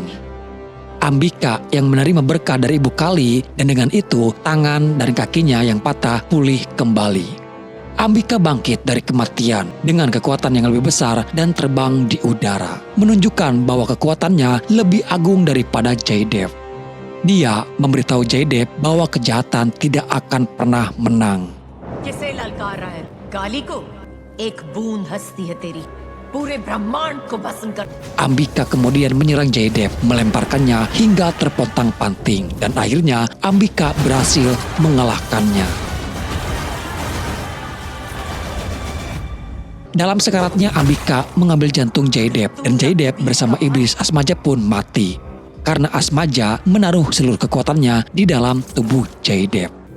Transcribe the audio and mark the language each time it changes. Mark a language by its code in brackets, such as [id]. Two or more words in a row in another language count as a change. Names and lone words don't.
[id] Ambika yang menerima berkah dari Ibu Kali, dan dengan itu tangan dan kakinya yang patah pulih kembali. Ambika bangkit dari kematian dengan kekuatan yang lebih besar dan terbang di udara, menunjukkan bahwa kekuatannya lebih agung daripada Jaydev. Dia memberitahu Jaydev bahwa kejahatan tidak akan pernah menang. [hi] किसे ललकार रहा है? काली को? एक बूंद हस्ती है तेरी, पूरे ब्रह्मांड को भस्म कर. [id] Ambika kemudian menyerang Jaydev, melemparkannya hingga terpontang-panting, dan akhirnya Ambika berhasil mengalahkannya. Dalam sekaratnya, Ambika mengambil jantung Jaydev, dan Jaydev bersama iblis Asmaja pun mati, karena Asmaja menaruh seluruh kekuatannya di dalam tubuh Jaydev.